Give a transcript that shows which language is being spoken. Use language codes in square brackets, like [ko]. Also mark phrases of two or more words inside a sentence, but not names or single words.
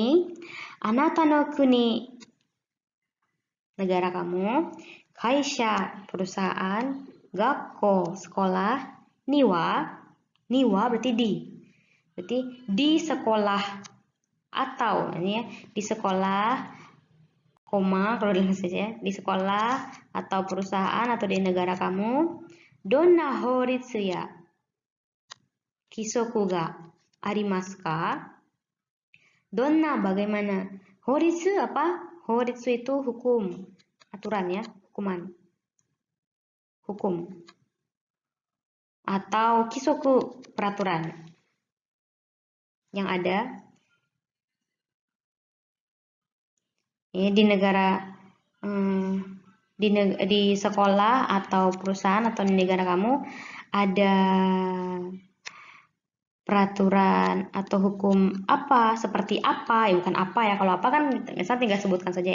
[ja] あなたの国, [id] negara kamu, kaisha, perusahaan, gakko, sekolah, niwa berarti di. Berarti di sekolah atau ini ya, di sekolah koma kalau dalam saja di sekolah atau perusahaan atau di negara kamu, [ja] どんな法律や規則がありますか? [id] Donna bagaimana? Horitsu apa? Horitsu itu hukum, aturan ya, hukuman. Hukum. Atau kisoku, peraturan. Yang ada ya, di negara di sekolah atau perusahaan atau di negara kamu ada peraturan atau hukum apa, seperti apa, ya bukan apa ya, kalau apa kan misalnya tinggal sebutkan saja.